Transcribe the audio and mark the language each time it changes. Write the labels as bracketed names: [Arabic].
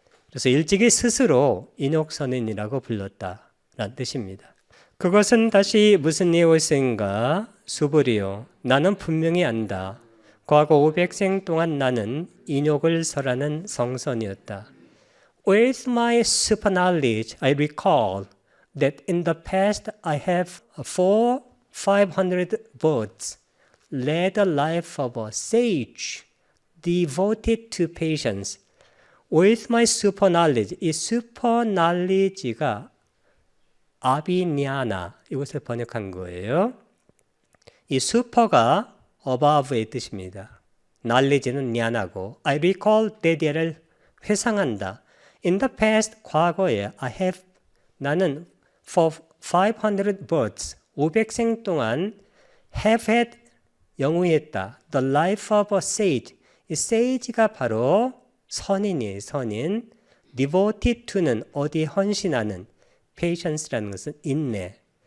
[Korean] 그래서 일찍이 스스로 인욕선인이라고 불렀다라는 뜻입니다. 그것은 다시 무슨 내용인가? 수불이요. 나는 분명히 안다. 과거 500생 동안 나는 인욕을 설하는 성선이었다. [English] With my super knowledge, I recall that in the past I have 500 birds led a life of a sage, devoted to patience. With my super knowledge, [Korean] 이 [English] super knowledge [Korean] 가 아비냐나 이것을 번역한 거예요. 이 슈퍼가 above의 뜻입니다. knowledge는 냐나고 [English] I recall that [Korean] 을 회상한다. [English] In the past, [Korean] 과거에 [English] I have [Korean] 나는 [English] for 500 births [Korean] 500생 동안 [English] have had [Korean] 영위했다. [English] The life of a sage. [Korean] 이 sage가 바로 선인이에요. 선인. [English] devoted to [Korean] 는 어디 헌신하는. patience라는 것은 인내.